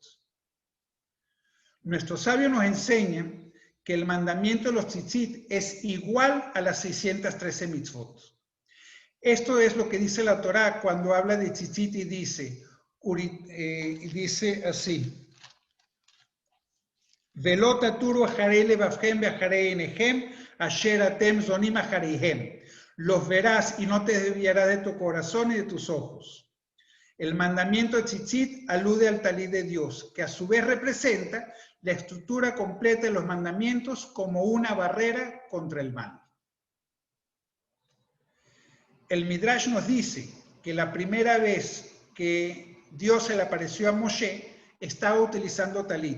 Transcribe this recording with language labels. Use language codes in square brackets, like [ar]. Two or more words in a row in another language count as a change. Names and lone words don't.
[es] Nuestros sabios nos enseñan que el mandamiento de los tzitzit es igual a las 613 mitzvot. Esto es lo que dice la Torá cuando habla de tzitzit y dice así: [he] ולא תתורו אחרי לבבכם ואחרי עיניכם אשר אתם זונים אחריהם. [es] Los verás y no te desviarás de tu corazón y de tus ojos. El mandamiento de tzitzit alude al talí de Dios, que a su vez representa la estructura completa de los mandamientos como una barrera contra el mal. El Midrash nos dice que la primera vez que Dios se le apareció a Moshe, estaba utilizando talit.